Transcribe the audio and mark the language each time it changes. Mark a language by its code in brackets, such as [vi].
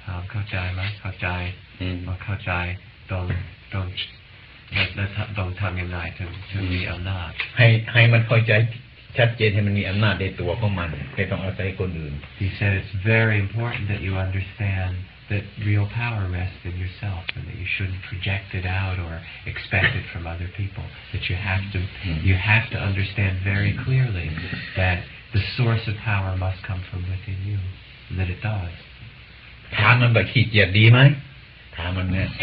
[th] เข้าใจไหมเข้าใจพอเข้าใจต้อง และต้องทำยังไงถึงมีอำนาจ ให้มันเข้าใจชัดเจนให้มันมีอำนาจในตัวของมันไม่ต้องอาศัยคนอื่น [en] He said it's very important that you understand that real power rests in yourself and that you shouldn't project it out or expect it from other people. That you have to understand very clearly that the source of power must come from within you, and that it does. [th] ถามมันแบบขี้เกียจดีไหมถามมันเนี่ย